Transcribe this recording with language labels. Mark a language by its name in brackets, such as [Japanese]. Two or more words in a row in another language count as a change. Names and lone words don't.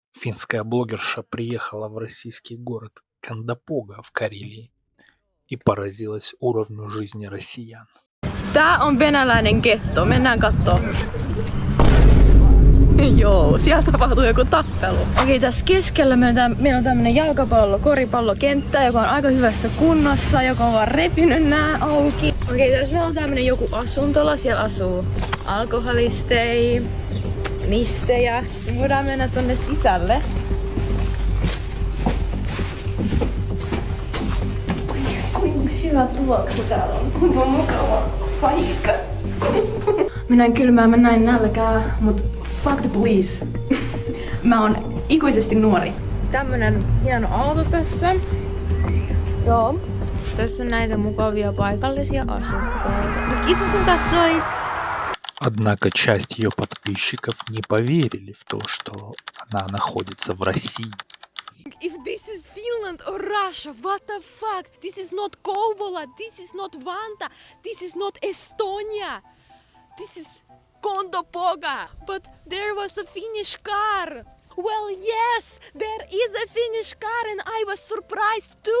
[Russian] Финская блогерша приехала в российский город Кандапога в Карелии и поразилась уровню жизни россиян. [Finnish] Tää on venäläinen getto, mennään kattoo. Joo, siellä tapahtuu joku tappelu. Okei, tässä keskellä meillä on tämmönen koripallokenttä, joka on aika hyvässä kunnossa, joka on vaan repinyt nää auki. Okei, tässä meillä on tämmönen joku asuntola, siellä asuu alkoholisteja, mistejä. Me voidaan mennä tonne sisälle. Kuinka hyvä tuoksu täällä on. Kuinka mukava paikka. Minä en kylmää, mä näin nälkää, mut [English] fuck the police. [Finnish] Mä oon ikuisesti nuori. Tämmönen hieno auto tässä. Joo. Tässä on näitä mukavia paikallisia asukkaita. No kiitos kun katsoit! [Russian] Однако часть ее подписчиков не поверили в то, что она находится в России. [English] If this is Finland or Russia, what the fuck? This is not Kouvola, this is not Vanta, this is not Estonia. This is Kondopoga. But there was a Finnish car. Well, yes, there is a Finnish car and I was surprised too.